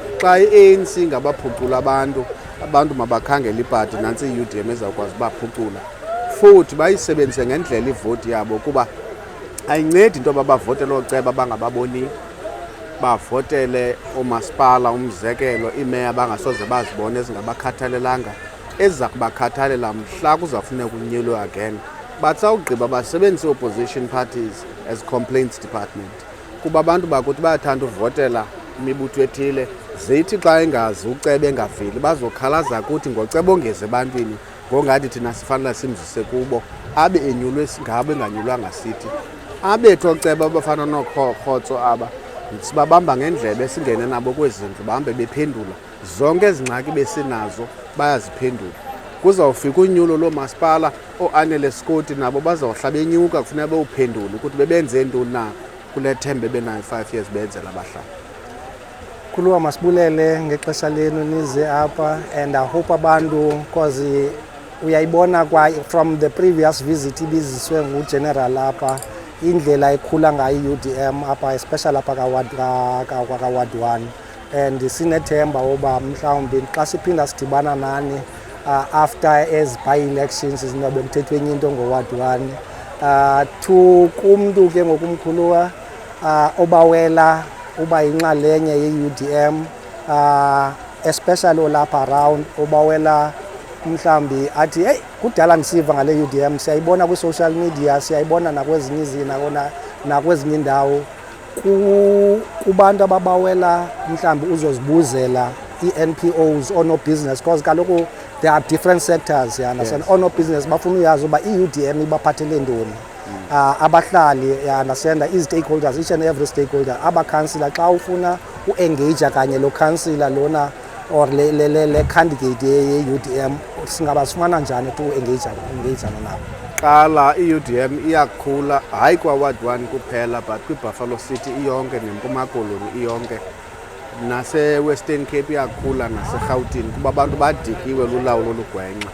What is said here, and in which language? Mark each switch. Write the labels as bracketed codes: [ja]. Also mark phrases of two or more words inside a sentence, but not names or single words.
[xh] Xa i-ANC ngabaphucula abantu mabakhangela ipati, nantsi i-UDM ezawukwazi ubaphucula futhi bayisebenzise ngendlela ivoti yabo, kuba ayincedi into yoba bavotele ooceba bangababoniyo, bavotele oomasipala umzekelo iimeya bangasoze bazibone ezingabakhathalelanga, eziza kubakhathalela mhla kuzawufuneka unyulwe again. [en] But [xh] sawugqiba basebenzise [en] opposition parties as complaints department, [xh] kuba abantu bakuthi bayathanda uvotela imibutho ethile, zithi xa engazi uceba engaveli bazokhalaza kuthi ngoceba ongeze ebantwini ngongathi thina sifanele simzise kubo, abe enyulwe ngabo enganyulwanga sithi. Abethu oceba abafana noKhotso aba sibabamba ngendlebe singene nabo kwezi ndlu bahambe bephendula zonke ezi ngxaki besinazo, bayaziphendula. Kuzawufika unyulo loomasipala, ooAnele Scott nabo bazawuhla benyuka, kufuneka bewuphendule ukuthi bebenze ntoni na kule themba benayo 5 years benzela abahlali. Khuluwa masibulele ngexesha lenu nize apha, [en] and I hope [xh] abantu, because uyayibona [en] from the previous visit [xh] ibiziswe nguGeneral apha indlela ekhula ngayo i-UDM apha, especially apha kaWard 1, and sinethemba uba mhlawumbi xa siphinda sidibana nani [en] after as by-elections [xh] zinobe kuthethwe enye into ngoWard 1 to kumntu ke ngokumkhuluwa obawela uba yinxalenye ye-UDM, especially olapha around obawela mhlambi athi hey kudala ndisiva ngale UDM, siyayibona kwi- [en] social media, [xh] siyayibona nakwezinye nakwezinye indawo, kubantu ababawela mhlambi uzozibuzela i-NPOs ono-business, because kaloku [en] there are different sectors, you understand. [xh] Yes. Ono-business bafuna uyazi uba i-UDM ibaphathele ntoni. Abahlali, [en] you understand, [xh] i-stakeholders, [en] each and every stakeholder, [xh] abakhansila xa ufuna u-engage kanye lo khansila lona or le candidate ye-UDM singabasifumana njani to engagana nabo. Qala i-UDM iyakhula hayi kwaWard 1 kuphela but kwiBuffalo City iyonke neMpuma Koloni iyonke, nase-Western Cape iyakhula, naseGauteng, kuba abantu badikiwe lulawulo olugwenxa.